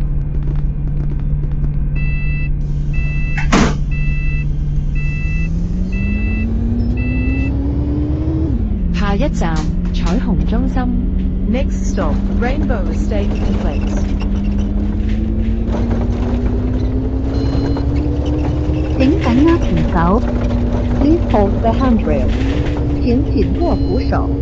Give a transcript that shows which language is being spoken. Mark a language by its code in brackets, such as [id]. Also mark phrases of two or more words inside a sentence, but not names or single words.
[yue] 下一站彩虹中心。 [en] Next stop, Rainbow Estate Complex. [yue] 請緊握扶手。 [en] Please hold the handrail. [yue] 請緊握扶手。